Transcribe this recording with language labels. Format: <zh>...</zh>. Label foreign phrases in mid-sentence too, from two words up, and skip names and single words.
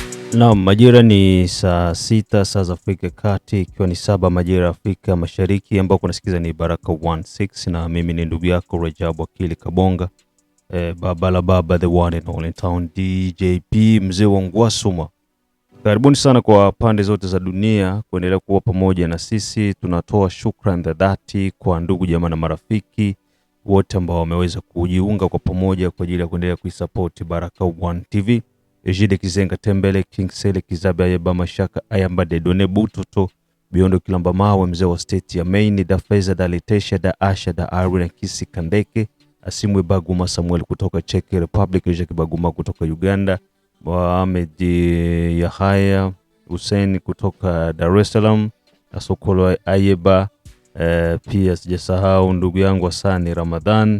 <sw>Na majira ni saa sita saa za Afrika Kati, ikiwa ni 7 majira ya Afrika Mashariki, ambao kunasikiza ni Baraka 16 na mimi ni ndugu yako Rajabu Akili Kabonga, baba la baba,</sw> <en>the one and only town DJP,</en> <sw>mzee wa Ngwasuma. Karibuni sana kwa pande zote za dunia kuendelea kuwa pamoja na sisi. Tunatoa shukrani za dhati kwa ndugu jamaa na marafiki wote ambao wameweza kujiunga kwa pamoja kwa ajili ya kuendelea kuisupport Baraka 1 TV. Ejide Kizenga Tembele, King Sele Kizabe, Ayeba Mashaka, Ayamba de Done Butoto, Biondo Kilamba Mawe, mzee wa state ya Maine, da Feza, da Letesha, da Asha, da Arwin, Kisi Kandeke, Asimwe Baguma Samuel kutoka Czech Republic, Jackie Baguma kutoka Uganda, Mohamed Yahaya Hussein kutoka Dar es Salaam, Asokolo Ayeba, pia sijasahau ndugu yangu Asani Ramadhan.</sw>